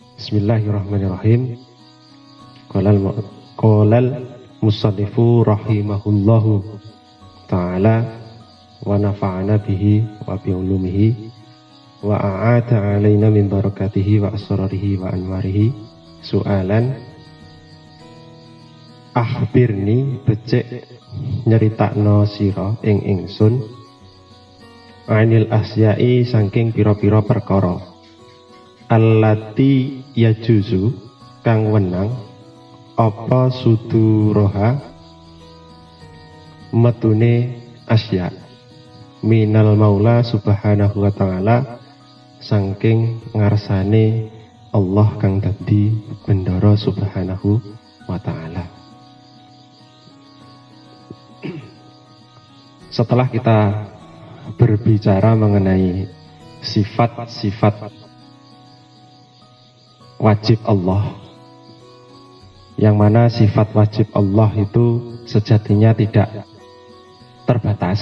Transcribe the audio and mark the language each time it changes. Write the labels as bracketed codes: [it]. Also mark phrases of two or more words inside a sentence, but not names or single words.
[ar] بسم الله الرحمن الرحيم. قال المصنف رحمه الله تعالى ونفعنا به وبعلومه وأعاد علينا من بركاته وأسراره وأنواره. [jv] Soalan, akhbirni becik nyeritakno sira ing ingsun [ar] عن الأشياء [jv] saking pira-pira perkara [ar] التي يجوز [jv] kang wenang apa suduroha metune [ar] أشياء من المولى سبحانه وتعالى [jv] saking ngarsane Allah kang dadi bendara [ar] سبحانه وتعالى. [id] Setelah kita berbicara mengenai sifat-sifat wajib Allah, yang mana sifat wajib Allah itu sejatinya tidak terbatas.